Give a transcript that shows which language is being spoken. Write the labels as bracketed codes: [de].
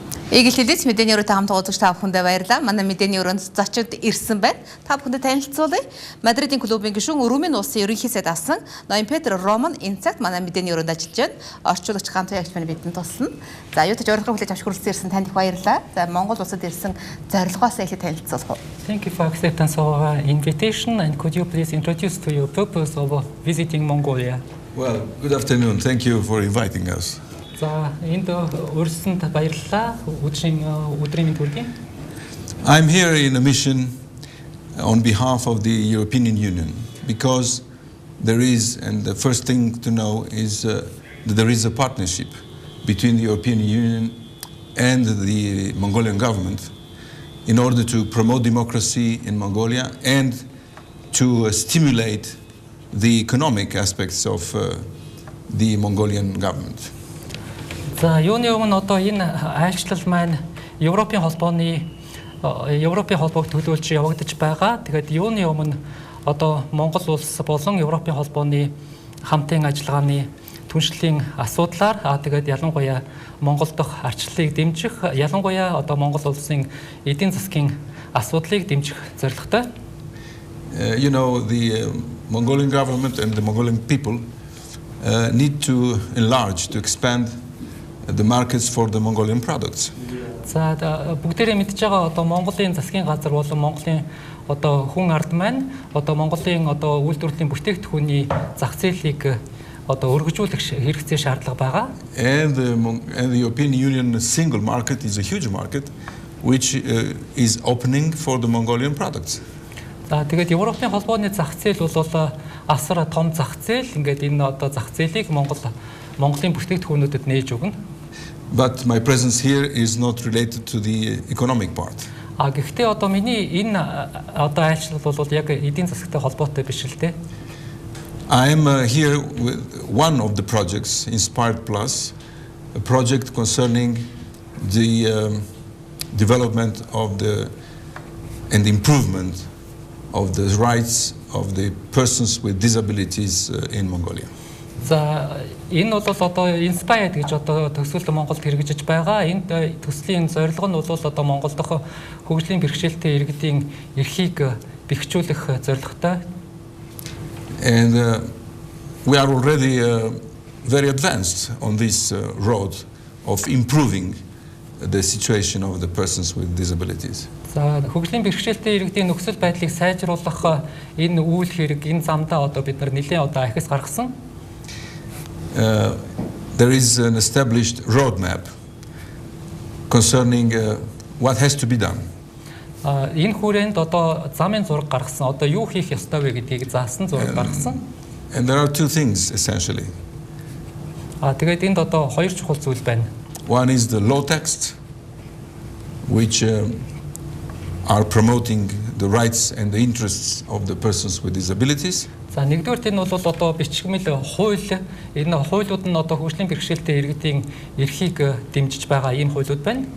[mn] Эгэлэлээс мэдээний өрөөтэй хамт уулзагч та бүхэндээ баярлалаа. Манай мэдээний өрөөнд зочид ирсэн байна. Та бүхэндээ танилцуулъя. Мадридын клубын гишүүн Румын улсын ерөнхий сайд асан ноён Петр Роман энэ цагт манай мэдээний өрөөнд ажиллаж байна. Орчуулагч Гант Ягч маань бидэнд туслана. За юу ч өөрийнхөө хүлээж авч хүрэлцэн ирсэн танд их баярлалаа. За Монгол улсад ирсэн зорилгоос эхлээд танилцуулах уу. [en] Thank you for acceptance of our invitation, and could you please introduce to your purpose of visiting Mongolia? Well, good afternoon. Thank you for inviting us. [mn] За энд урьсанд баярлалаа. Өдрийн мэнд хүргэе. [en] I'm here in a mission on behalf of the European Union because there is, and the first thing to know is that there is a partnership between the European Union and the Mongolian government in order to promote democracy in Mongolia and to stimulate the economic aspects of the Mongolian government. [mn] За юуны өмнө одоо энэ айлчлал маань Европын холбоог төлөөлж явагдаж байгаа. Тэгээд юуны өмнө одоо Монгол улс болон Европын холбооны хамтын ажиллагааны түншлэлийн асуудлаар тэгээд ялангуяа Монгол дахь арчлалыг дэмжих, ялангуяа одоо Монгол улсын эдийн засгийн асуудлыг дэмжих зорилготой. [en] You know, the Mongolian government and the Mongolian people need to enlarge, to expand the markets for the Mongolian products. [mn] За бүгдээрээ мэдж байгаа одоо Монголын засгийн газар болон Монголын одоо хүн ард маань одоо Монголын одоо үйлдвэрлэлийн бүтээгдэхүүний зах зээлийг одоо өргөжүүлэх хэрэгцээ шаардлага байгаа. [en] And the European Union single market is a huge market which is opening for the Mongolian products. [mn] За тэгээд Европын холбооны зах зээл бол асар том зах зээл. Ингээд энэ одоо зах зээлийг Монголын бүтээгдэхүүнүүдэд нээж өгнө. [en] But my presence here is not related to the economic part. [mn] Гэхдээ одоо миний энэ одоо айлчлал бол яг эдийн засагтай холбоотой биш л дээ. [en] I am here with one of the projects, Inspired+, a project concerning the development of and improvement of the rights of the persons with disabilities in Mongolia. [mn] За энэ бол одоо Inspired гэж одоо төсөл Монголд хэрэгжиж байгаа. Энэ төслийн зорилго нь бол одоо Монгол дахь хөгжлийн бэрхшээлтэй иргэдийн эрхийг бэхжүүлэх зорилготой. [en] And we are already very advanced on this road of improving the situation of the persons with disabilities. [mn] За хөгжлийн бэрхшээлтэй иргэдийн нөхцөл байдлыг сайжруулах энэ үйл хэрэг энэ замдаа одоо бид нар нэлээд одоо ахис гаргасан. [en] There is an established roadmap concerning what has to be done. [mn] Энэ хүрээнд одоо замын зураг гаргасан. Одоо юу хийх ёстой вэ гэдгийг заасан зураг гаргасан. [en] And there are two things essentially. [mn] Тэгээд энд одоо хоёр чухал зүйл байна. [en] One is the law text, which are promoting the rights and the interests of the persons with disabilities. [mn] За нэгдүгээр энэ бол одоо бичгмэл хууль, энэ хуулиуд нь одоо хөгжлийн бэрхшээлтэй иргэдийн эрхийг дэмжиж байгаа ийм хуулиуд байна.